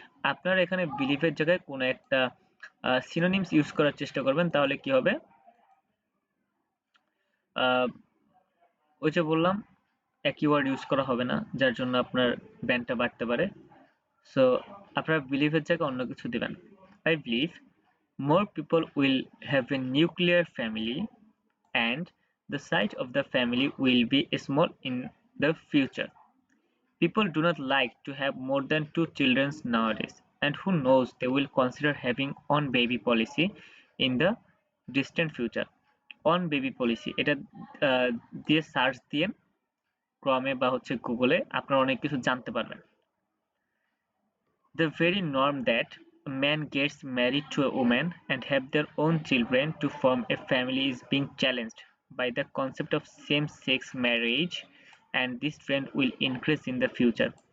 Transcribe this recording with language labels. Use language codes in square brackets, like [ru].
[bn] আপনারা এখানে বিলিভের জায়গায় কোনো একটা সিনোনিমস ইউজ করার চেষ্টা করবেন, তাহলে কি হবে, ওই যে বললাম একই ওয়ার্ড ইউজ করা হবে না, যার জন্য আপনার ব্যান্ডটা বাড়তে পারে। সো আপনারা বিলিভের জায়গায় অন্য কিছু দিবেন। [en] I believe more people will have a nuclear family and The size of the family will be small in the future. People do not like to have more than 2 children nowadays, and who knows, they will consider having on baby policy in the distant future. [bn] On baby policy এটা দিয়ে search দিয়ে ক্রমে বা হচ্ছে গুগলে আপনারা অনেক কিছু জানতে পারবেন। [en] The very norm that a man gets married to a woman and have their own children to form a family is being challenged by the concept of same-sex marriage, and this trend will increase in the future.